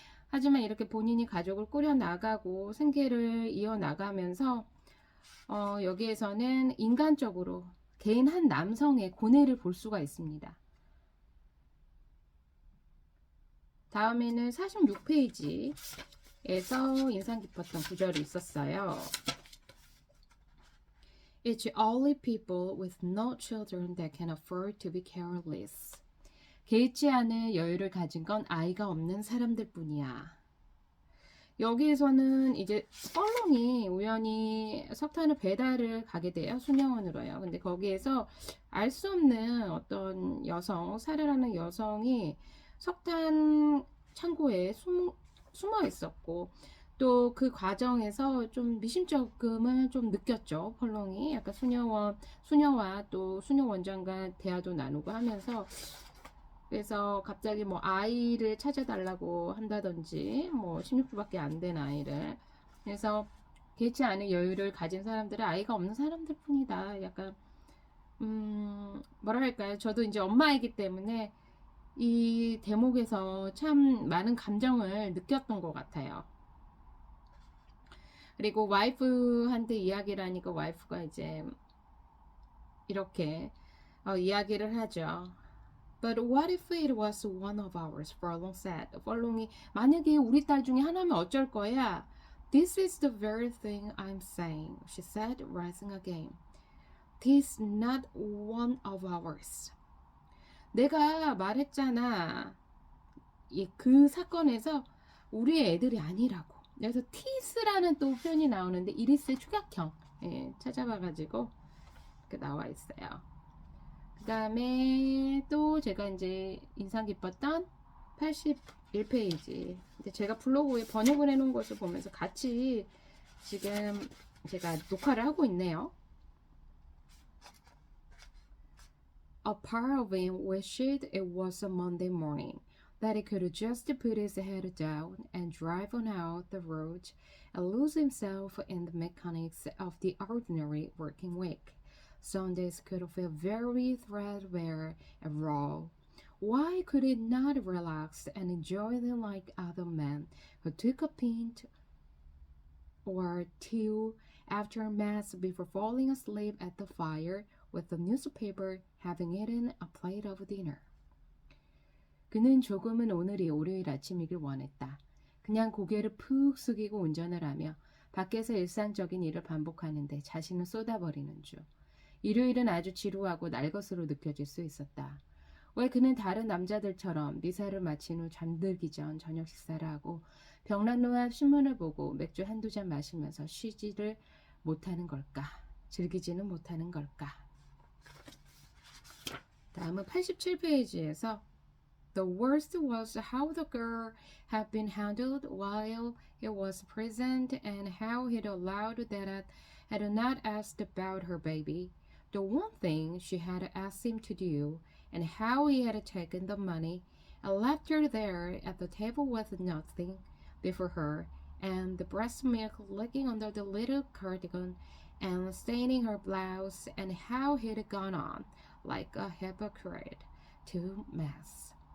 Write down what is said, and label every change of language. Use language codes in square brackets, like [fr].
[ko] 하지만 이렇게 본인이 가족을 꾸려 나가고 생계를 이어 나가면서 여기에서는 인간적으로 개인 한 남성의 고뇌를 볼 수가 있습니다. 다음에는 46페이지에서 인상 깊었던 구절이 있었어요. [en] It's only people with no children that can afford to be careless. [ko] 개의치 않을 여유를 가진 건 아이가 없는 사람들 뿐이야. 여기에서는 이제 펄롱이 우연히 석탄을 배달을 가게 돼요. 수녀원으로요. 근데 거기에서 알 수 없는 어떤 여성, 살해라는 여성이 석탄 창고에 숨어 있었고 또 그 과정에서 좀 미심쩍음을 좀 느꼈죠. 펄롱이 약간 수녀와 또 수녀 원장과 대화도 나누고 하면서 그래서 갑자기 뭐 아이를 찾아달라고 한다든지 뭐 16주밖에 안 된 아이를 그래서 개의치 않은 여유를 가진 사람들은 아이가 없는 사람들 뿐이다. 약간 뭐랄까요. 저도 이제 엄마이기 때문에 이 대목에서 참 많은 감정을 느꼈던 것 같아요. 그리고 와이프한테 이야기를 하니까 와이프가 이제 이렇게 이야기를 하죠. [en] But what if it was one of ours? Furlong said. [ko] Furlong이 만약에 우리 딸 중에 하나면 어쩔 거야? [en] This is the very thing I'm saying, she said, rising again. This not one of ours. [ko] 내가 말했잖아. 그 사건에서 우리의 애들이 아니라고. 그래서 this라는 또 표현이 나오는데 이리스의 축약형 찾아봐가지고 이렇게 나와 있어요. 그 다음에 또 제가 이제 인상 깊었던 81페이지. 제가 블로그에 번역을 해놓은 것을 보면서 같이 지금 제가 녹화를 하고 있네요. [en] A part of him wished it was a Monday morning, that he could just put his head down and drive on out the road and lose himself in the mechanics of the ordinary working week. Sundays could feel very threadbare and raw. Why could he not relax and enjoy them like other men who took a pint or two after mass before falling asleep at the fire with the newspaper having eaten a plate of dinner? [ko] 그는 조금은 오늘이 월요일 아침이길 원했다. 그냥 고개를 푹 숙이고 운전을 하며 밖에서 일상적인 일을 반복하는데 자신을 쏟아버리는 중. 일요일은 아주 지루하고 날 것으로 느껴질 수 있었다. 왜 그는 다른 남자들처럼 미사를 마친 후 잠들기 전 저녁 식사를 하고 벽난로와 신문을 보고 맥주 한두 잔 마시면서 쉬지를 못하는 걸까? 즐기지는 못하는 걸까? 다음은 87페이지에서 [en] The worst was how the girl had been handled while he was present and how he'd allowed that had not asked about her baby. The one thing she had asked him to do, and how he had taken the money and left her there at the table with nothing before her, and the breast milk licking under the little cardigan and staining her blouse, and how he'd gone on, like a hypocrite, to mass.